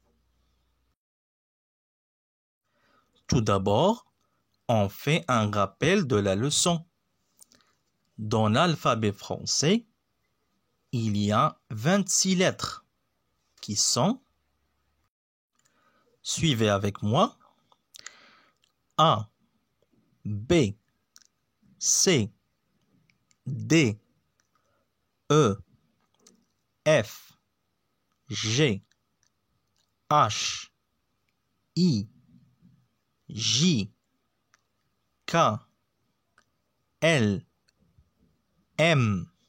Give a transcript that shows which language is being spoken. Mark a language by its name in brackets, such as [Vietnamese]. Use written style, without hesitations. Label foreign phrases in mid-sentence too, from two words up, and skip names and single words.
[French] Tout d'abord, on fait un rappel de la leçon. Dans l'alphabet français, il y a 26 lettres qui sont, suivez avec moi, A, B, C, D, E, F, G, H, I, J, K, L, M,